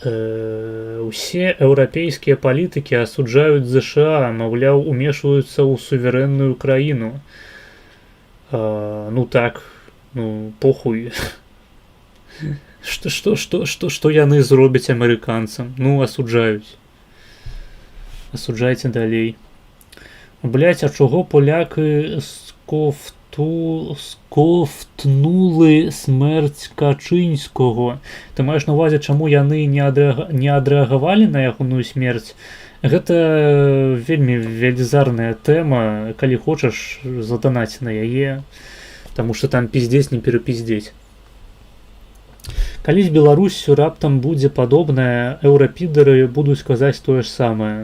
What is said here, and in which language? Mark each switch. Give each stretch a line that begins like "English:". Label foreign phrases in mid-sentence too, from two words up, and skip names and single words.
Belarusian: Усе еўрапейскія палітыкі асуджаюць ЗША, маўляў, умешваюцца ў суверэнную краіну. Ну так, ну похуй. Што яны зробяць амерыканцам? Ну, асуджаюць. Асуджайце далей.
Ukrainian: Блядь, а чого поляки сковтнули смерть Качинського? Ти маєш на увазі, чому
Belarusian: яны не адрэагавалі на ягоную смерць? Гэта вельмі велізарная тэма, калі хочаш задонаць на яе, таму што там пиздзець не перапиздзець. Калі з Беларусю раптам будзе падобнае, еўрапідары будуць казаць тое ж самае.